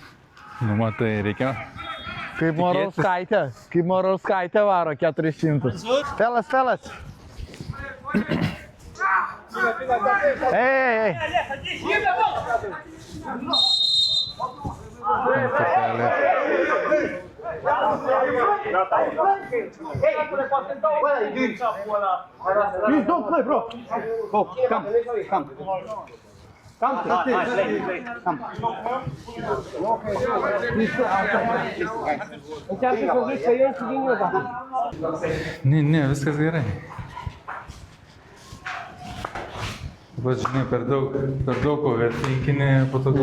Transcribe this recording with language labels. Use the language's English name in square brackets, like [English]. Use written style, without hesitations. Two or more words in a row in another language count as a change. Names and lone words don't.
[Lithuanian] Nu, matai, reikia. Kaip Morauskaitė varo 400. Felas. Ei. Kortelė. [English] Please don't play, bro. Go, come. Come. [Lithuanian] Ne, viskas gerai. Vat, žinai, per daug overthinkinį, po to